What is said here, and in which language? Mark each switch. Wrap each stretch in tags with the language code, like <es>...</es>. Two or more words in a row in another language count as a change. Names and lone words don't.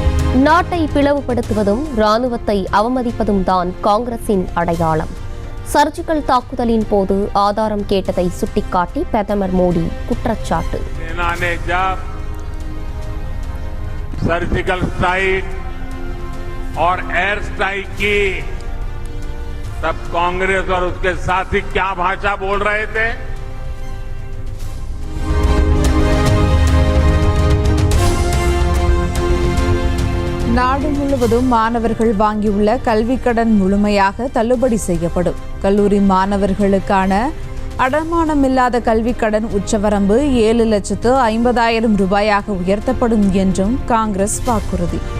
<ta>நாட்டை பிளவுபடுத்துவதும் ராணுவத்தை அவமதிப்பதும் தான் காங்கிரசின் அடையாளம். சர்ஜிக்கல் தாக்குதலின் போது ஆதாரம் கேட்டதை சுட்டிக்காட்டி பிரதமர் மோடி குற்றச்சாட்டு.</ta> <en>surgical strike</en> <hi>और</hi> <en>air strike</en> <hi>की तब कांग्रेस और उसके साथी क्या भाषा बोल रहे थे?</hi> <ta>நாடு முழுவதும் மாணவர்கள் வாங்கியுள்ள கல்விக் கடன் முழுமையாக தள்ளுபடி செய்யப்படும். கல்லூரி மாணவர்களுக்கான அடமானமில்லாத கல்விக் கடன் உச்சவரம்பு 7,50,000 ரூபாயாக உயர்த்தப்படும் என்றும் காங்கிரஸ் வாக்குறுதி.</ta>